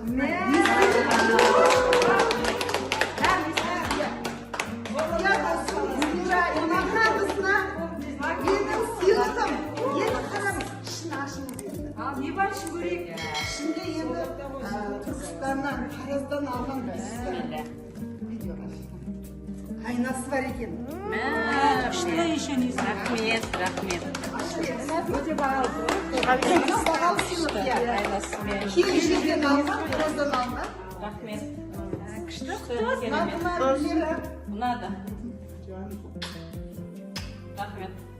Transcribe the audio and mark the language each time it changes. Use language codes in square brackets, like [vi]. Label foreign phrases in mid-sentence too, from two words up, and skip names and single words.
[kk] не бар іші көрейік? Ішінде енді Түркістаннан, Тараздан алған видеоға айнасы бар екен. [ru] Что еще не знаю? [kk] Рахмет. Өте бағалы. Бағалы сыйлық, иә. Кей жерден алған, Тараздан алған. Рахмет. Күшті құттықтаймын. Ұнады. Рахмет.